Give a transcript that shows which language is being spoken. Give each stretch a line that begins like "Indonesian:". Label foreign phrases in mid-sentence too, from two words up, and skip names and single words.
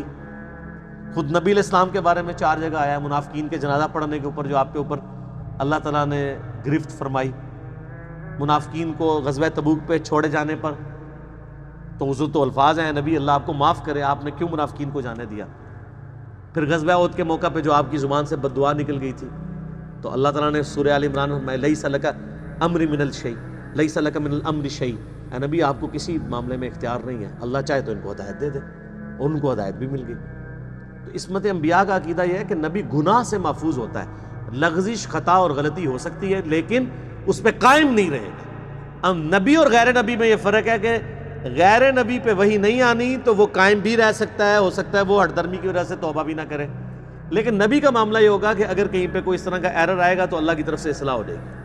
Urdu: خود نبی علیہ السلام کے بارے میں 4 جگہ آیا ہے منافقین کے جنازہ پڑھنے کے اوپر جو آپ کے اوپر اللہ تعالیٰ نے گرفت فرمائی، منافقین کو غزوہ تبوک پہ چھوڑے جانے پر تو حضور تو الفاظ ہیں نبی اللہ آپ کو معاف کرے، آپ نے کیوں منافقین کو جانے دیا؟ پھر غزوہ احد کے موقع پہ جو آپ کی زبان سے بد دعا نکل گئی تھی تو اللہ تعالیٰ نے سورہ آل عمران میں
Arabic: لیس لک امر من الشیء لیس لک من الامر شیء،
Urdu: اے نبی آپ کو کسی معاملے میں اختیار نہیں ہے، اللہ چاہے تو ان کو ہدایت دے دے، اور ان کو ہدایت بھی مل گئی۔ تو عصمت انبیاء کا عقیدہ یہ ہے کہ نبی گناہ سے محفوظ ہوتا ہے، لغزش، خطا اور غلطی ہو سکتی ہے لیکن اس پہ قائم نہیں رہے گا۔ اب نبی اور غیر نبی میں یہ فرق ہے کہ غیر نبی پہ وحی نہیں آنی تو وہ قائم بھی رہ سکتا ہے، ہو سکتا ہے وہ ہٹ درمی کی وجہ سے توبہ بھی نہ کرے، لیکن نبی کا معاملہ یہ ہوگا کہ اگر کہیں پہ کوئی اس طرح کا ایرر آئے گا تو اللہ کی طرف سے اصلاح ہو جائے گی۔